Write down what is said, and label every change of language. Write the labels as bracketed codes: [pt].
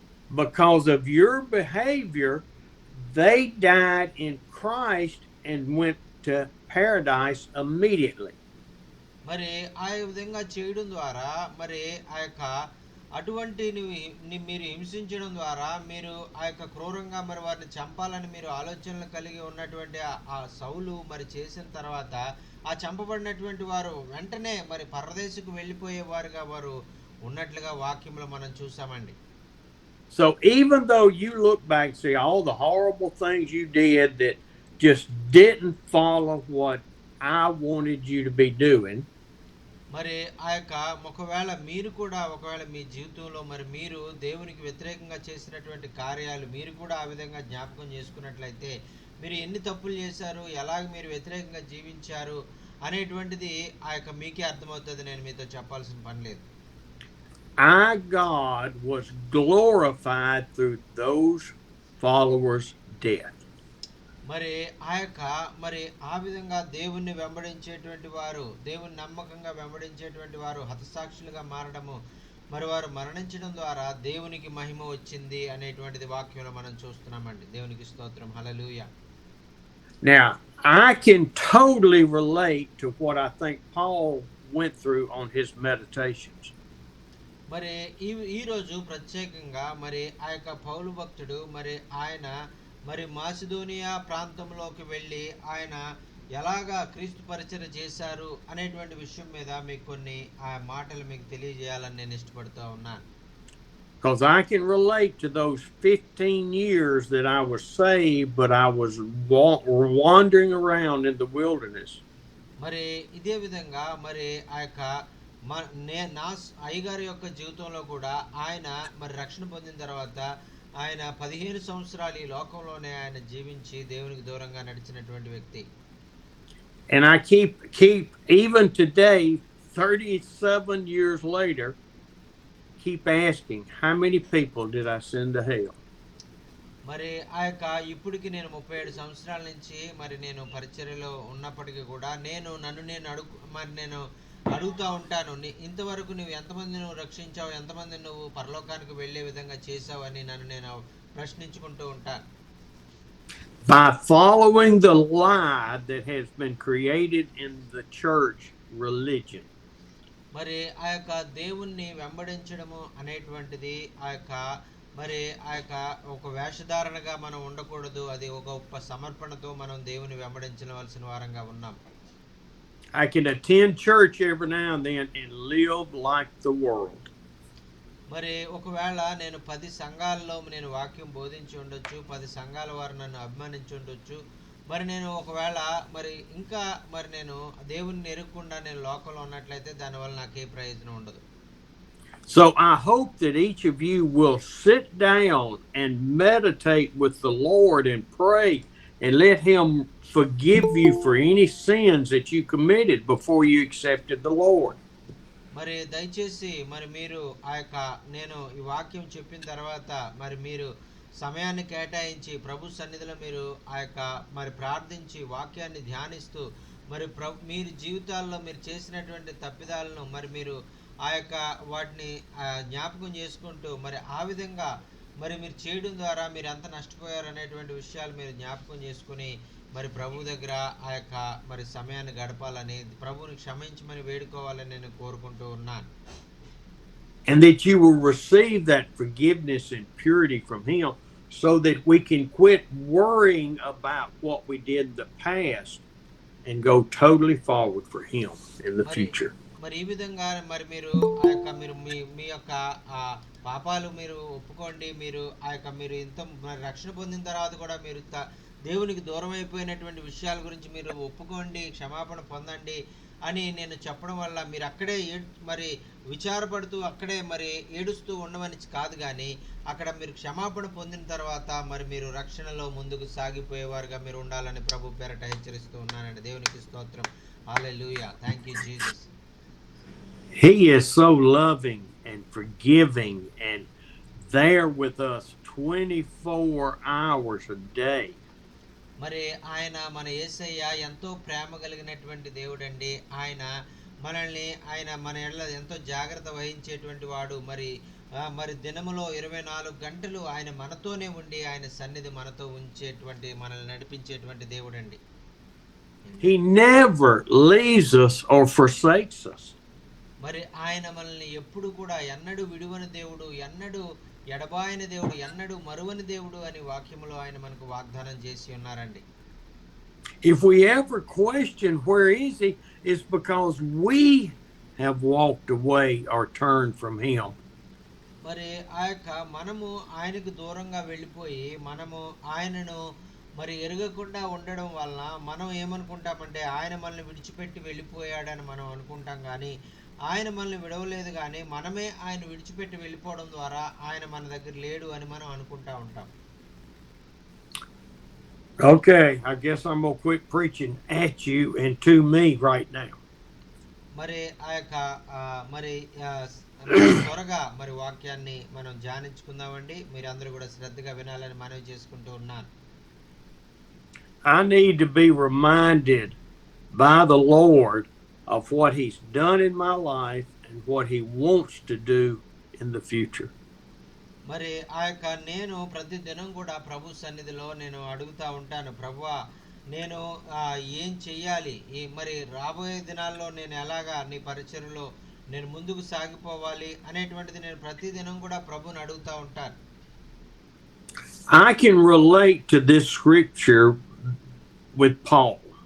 [en] Because of your behavior, they died in Christ and went to paradise immediately. [te] మరి ఆ విధంగా చేయడం ద్వారా మరి ఆ యొక్క అటువంటి మీరు హింసించడం ద్వారా మీరు ఆ యొక్క క్రూరంగా మరి వారిని చంపాలని మీరు ఆలోచనలు కలిగి ఉన్నటువంటి ఆ సౌలు మరి చేసిన తర్వాత ఆ చంపబడినటువంటి వారు వెంటనే మరి పరదేశకు వెళ్ళిపోయేవారుగా వారు ఉన్నట్లుగా వాక్యంలో మనం చూసామండి. [en] So even though you look back and see all the horrible things you did that just didn't follow what I wanted you to be doing, [te] మరి ఆ యొక్క ఒకవేళ మీరు కూడా ఒకవేళ మీ జీవితంలో మరి మీరు దేవునికి వ్యతిరేకంగా చేసినటువంటి కార్యాలు మీరు కూడా ఆ విధంగా జ్ఞాపకం చేసుకున్నట్లయితే మీరు ఎన్ని తప్పులు చేశారు, ఎలాగ మీరు వ్యతిరేకంగా జీవించారు అనేటువంటిది ఆ యొక్క మీకే అర్థమవుతుంది. నేను మీతో చెప్పాల్సిన పని లేదు. [en] our God was glorified through those followers' death. [te] మరి ఆ యొక్క మరి ఆ విధంగా దేవుణ్ణి వెంబడించేటువంటి వారు, దేవుని నమ్మకంగా వెంబడించేటువంటి వారు హతసాక్షులుగా మారడము, మరి వారు మరణించడం ద్వారా దేవునికి మహిమ వచ్చింది అనేటువంటిది వాక్యంలో మనం చూస్తున్నామండి. దేవునికి స్తోత్రం. హల్లెలూయా. [en] Now, I can totally relate to what I think Paul went through on his meditations. [te] మరి ఈ రోజు ప్రత్యేకంగా మరి ఆ యొక్క పౌలు భక్తుడు మరి ఆయన మరి మాసిదోనియా ప్రాంతంలోకి వెళ్ళి ఆయన ఎలాగా క్రీస్తు పరిచర్య చేశారు అనేటువంటి విషయం మీద మీకు కొన్ని ఆ మాటలు మీకు తెలియజేయాలని నేను ఇష్టపడుతూ ఉన్నాను. [en] Because I can relate to those 15 years that I was saved, but I was wandering around in the wilderness. [te] మరి ఇదే విధంగా మరి ఆ యొక్క నా అయ్యగారి యొక్క జీవితంలో కూడా ఆయన మరి రక్షణ పొందిన తర్వాత ఆయన 15 సంవత్సరాలు ఈ లోకంలోనే ఆయన జీవించి దేవునికి దూరంగా నడిచినటువంటి వ్యక్తి. [en] And I keep even today 37 years later keep asking, how many people did I send to hell? [te] మరి ఆ యొక్క ఇప్పటికి నేను 37 సంవత్సరాల నుంచి మరి నేను పరిచర్యలో ఉన్నప్పటికీ కూడా నన్ను నేను అడుగుతూ ఉంటాను, ఇంతవరకు నువ్వు ఎంతమంది నువ్వు రక్షించావు, ఎంతమంది నువ్వు పరలోకానికి వెళ్ళే విధంగా చేసావు అని నన్ను నేను ప్రశ్నించుకుంటూ ఉంటాను. [en] By following the lie that has been created in the church religion. [te] మరి ఆ యొక్క దేవుణ్ణి వెంబడించడము అనేటువంటిది ఆ యొక్క మరి ఆ యొక్క ఒక వేషధారణగా మనం ఉండకూడదు. అది ఒక గొప్ప సమర్పణతో మనం దేవుని వెంబడించవలసిన వారంగా ఉన్నాం. [en] I can attend church every now and then and live like the world. [te] మరి ఒకవేళ నేను 10 సంఘాల్లో నేను వాక్యం బోధించి ఉండొచ్చు, 10 సంఘాల వారు నన్ను అభిమానించి ఉండొచ్చు. మరి నేను ఒకవేళ మరి ఇంకా మరి నేను దేవుని ఎరుగకుండా నేను లోకంలో ఉన్నట్లయితే దానివల్ల నాకే ప్రయోజనం ఉండదు. [en] So I hope that each of you will sit down and meditate with the Lord and pray and let him forgive you for any sins that you committed before you accepted the Lord. [te] మరి దయచేసి మరి మీరు ఆ యొక్క నేను ఈ వాక్యం చెప్పిన తర్వాత మరి మీరు సమయాన్ని కేటాయించి ప్రభు సన్నిధిలో మీరు ఆ యొక్క మరి ప్రార్థించి వాక్యాన్ని ధ్యానిస్తూ మరి మీరు జీవితాల్లో మీరు చేసినటువంటి తప్పిదాలను మరి మీరు ఆ యొక్క వాటిని జ్ఞాపకం చేసుకుంటూ మరి ఆ విధంగా మరి మీరు చేయడం ద్వారా మీరు ఎంత నష్టపోయారు అనేటువంటి విషయాలు మీరు జ్ఞాపకం చేసుకుని మరి ప్రభు దగ్గర ఆ యొక్క మరి సమయాన్ని గడపాలని ప్రభువుని క్షమించమని వేడుకోవాలని నేను కోరుకుంటూ ఉన్నాను. [en] And that you will receive that forgiveness and purity from him so that we can quit worrying about what we did in the past and go totally forward for him in the future. [te] మరి ఈ విధంగా మరి మీరు ఆ యొక్క మీరు మీ యొక్క పాపాలు మీరు ఒప్పుకోండి. మీరు ఆ యొక్క మీరు ఇంత మరి రక్షణ పొందిన తర్వాత కూడా మీరు దేవునికి దూరం అయిపోయినటువంటి విషయాల గురించి మీరు ఒప్పుకోండి, క్షమాపణ పొందండి అని నేను చెప్పడం వల్ల మీరు అక్కడే మరి విచారపడుతూ అక్కడే మరి ఏడుస్తూ ఉండమని కాదు, కానీ అక్కడ మీరు క్షమాపణ పొందిన తర్వాత మరి మీరు రక్షణలో ముందుకు సాగిపోయేవారుగా మీరు ఉండాలని ప్రభు పేరట హెచ్చరిస్తూ ఉన్నానండి. దేవునికి స్తోత్రం. హల్లెలూయా. [en] Thank you Jesus. He is so loving and forgiving and there with us 24 hours a day. [te] మరి ఆయన మన యేసయ్య ఎంతో ప్రేమ కలిగినటువంటి దేవుడండి. ఆయన మనల్ని మన ఎడల ఎంతో జాగ్రత్త వహించేటువంటి వాడు. మరి దినములో 24 గంటలు ఆయన మనతోనే ఉండి ఆయన సన్నిధి మనతో ఉంచేటువంటి మనల్ని నడిపించేటువంటి దేవుడండి. [en] He never leaves us or forsakes us. [te] మరి ఆయన మనల్ని ఎప్పుడు కూడా ఎన్నడూ విడువని దేవుడు, ఎన్నడూ ఎడబాయని దేవుడు, ఎన్నడూ మరువని దేవుడు అని వాక్యములో ఆయన మనకు వాగ్దానం చేసి ఉన్నారండి. [en] If we ever question where is he, it's because we have walked away or turned from him. [te] మరి ఆ యొక్క మనము ఆయనకు దూరంగా వెళ్ళిపోయి మనము ఆయనను మరి ఎరగకుండా ఉండడం వలన మనం ఏమనుకుంటామంటే ఆయన మనల్ని విడిచిపెట్టి వెళ్ళిపోయాడని మనం అనుకుంటాం, కానీ ఆయన మనల్ని విడవలేదు, కానీ మనమే ఆయన విడిచిపెట్టి వెళ్ళిపోవడం ద్వారా ఆయన మన దగ్గర లేడు అని మనం అనుకుంటా ఉంటాం. [en] Okay, I guess I'm gonna quit preaching at you and to me right now. [te] మరి ఆ యొక్క మరి త్వరగా మరి వాక్యాన్ని మనం ధ్యానించుకుందామండి. మీరు అందరూ కూడా శ్రద్ధగా వినాలని మనవి చేసుకుంటూ ఉన్నాను. [en] I need to be reminded by the Lord of what he's done in my life and what he wants to do in the future. [te] మరి ఆ యొక్క నేను ప్రతి దినం కూడా ప్రభు సన్నిధిలో నేను అడుగుతా ఉంటాను, ప్రభువా నేను ఏం చెయ్యాలి, మరి రాబోయే దినాల్లో నేను ఎలాగా నీ పరిచర్యలో నేను ముందుకు సాగిపోవాలి అనేటువంటిది నేను ప్రతి దినం కూడా ప్రభుని అడుగుతా ఉంటాను. [en] I can relate to this scripture with Paul.